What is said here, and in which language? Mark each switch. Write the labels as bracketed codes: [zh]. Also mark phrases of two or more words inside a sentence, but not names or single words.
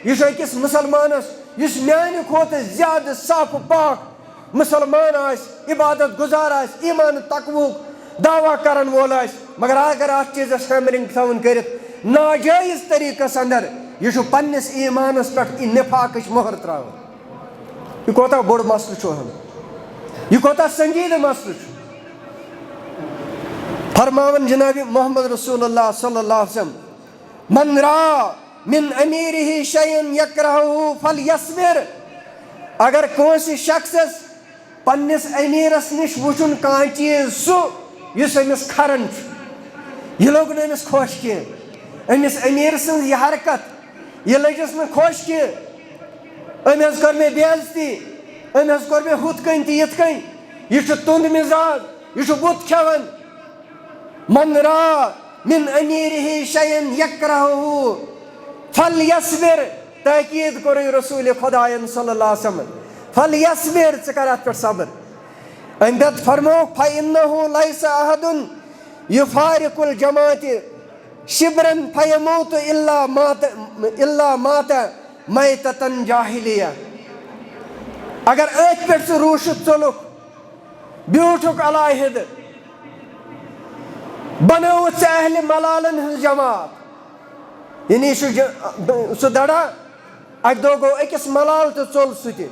[ks] یہِ چھُ أکِس مُسلمانس یُس میانہِ کھۄتہٕ زیادٕ صاف پاک مسلمان آسہِ عبادت گزار آسہِ ایمان تقوہُک دعویٰ کرن وول آسہِ مگر اگر اتھ چیٖزس ہیمرِنگ تھاوُن کٔرِتھ ناجٲیز طریقس اندر یہِ چھُ پننِس ایمانس پٮ۪ٹھ نفاقٕچ مۄہر تراوان. یہِ کوتاہ بوٚڑ مسلہٕ چھُ یہِ کوتاہ سنجیدٕ مسلہٕ چھُ. فرماون جناب محمد رسول اللہ [ar] صلی اللہ علیہ وسلم من را من امیرہ شیئا یکرہہ فلیصبر. [ks] اگر کٲنٛسہِ شخصس پننس امیٖرس نِش وٕچھُن کانٛہہ چیٖز سُہ یُس أمِس کھران چھُ یہِ لوٚگ نہٕ أمِس خۄش کینٛہہ أمِس امیٖر سٕنٛز یہِ حرکت یہِ لٔجِس نہٕ خۄش کینٛہہ أمۍ حظ کٔر مےٚ بے عزتی أمۍ حظ کوٚر مےٚ ہُتھ کٔنۍ تہٕ یِتھ کٔنۍ یہِ چھُ توٚنٛد مِزاج یہِ چھُ بُتھ کھٮ۪وان. [ar] من را من امیرہ شیئا یکرہہ فلیصبر. [ks] تاکید کور رسول خدا [ar] صلی اللہ علیہ وسلم فلیصبر [ks] ژٕ کر اتھ پٮ۪ٹھ صبر امہِ پتہٕ فرمو [ar] فإنه ليس أحد يفارق الجماعة شبرا فيموت إلا مات ميتة جاهلية [ks] اگر أتھۍ پٮ۪ٹھ ژٕ روٗشِتھ ژوٚلُکھ بیوٗٹھُکھ علاحدٕ بنٲوٕتھ ژٕ اہلِ ملالن ہٕنٛز جماعت یعنی سُہ دڑا اکہِ دۄہ گوٚو أکِس ملال تہٕ ژوٚل سُہ تہِ